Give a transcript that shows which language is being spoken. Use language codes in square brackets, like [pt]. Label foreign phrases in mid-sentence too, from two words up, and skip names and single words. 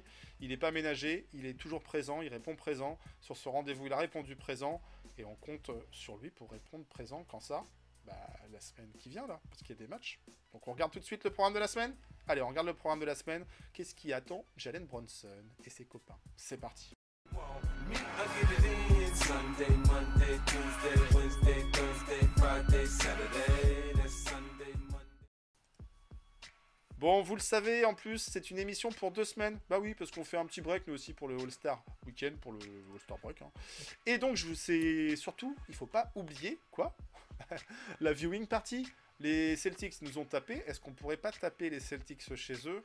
[fr] Il n'est pas ménagé, il est toujours présent, il répond présent. Sur ce rendez-vous, il a répondu présent et on compte sur lui pour répondre présent quand ça? La semaine qui vient là, parce qu'il y a des matchs. Donc on regarde tout de suite le programme de la semaine. Allez, on regarde le programme de la semaine. Qu'est-ce qui attend Jalen Brunson et ses copains? C'est parti. [en] Sunday, Monday, Tuesday, Wednesday, Thursday, Friday, Saturday, Sunday, Monday. [fr] Bon, vous le savez, en plus, c'est une émission pour 2 semaines. Bah oui, parce qu'on fait un petit break, nous aussi, pour le All-Star Weekend, pour le All-Star Break. Hein. Et donc, c'est surtout, il faut pas oublier, quoi, la [en] viewing party. [fr] Les Celtics nous ont tapé. Est-ce qu'on pourrait pas taper les Celtics chez eux?